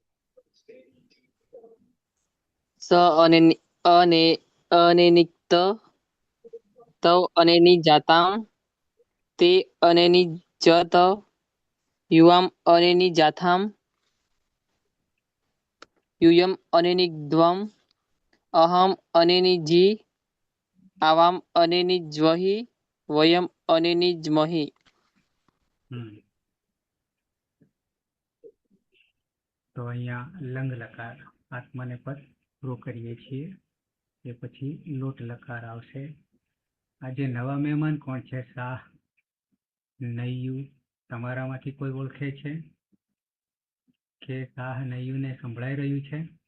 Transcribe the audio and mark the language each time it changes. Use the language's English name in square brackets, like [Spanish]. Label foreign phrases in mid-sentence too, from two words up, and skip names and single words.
[Sanskrit] स अनिनिक्त तौ अनिनिजातां ते अनिनिजत युवाम् अनिनिजातां यूयम् अनिनिग्ध्वम् अहम् अनिनिजी आवाम् अनिनिज्वहि वयम् अनिनिज्महि। હમ. [Gujarati] તો અહીંયા લંગ લકાર આત્માને પદ પૂરો કરીએ છીએ. એ પછી લોટ લકાર આવશે. આજે નવા મહેમાન કોણ છે? શાહ, નૈયુ, તમારામાંથી કોઈ ઓળખે છે કે શાહ નૈયુને સંભળાઈ રહ્યું છે?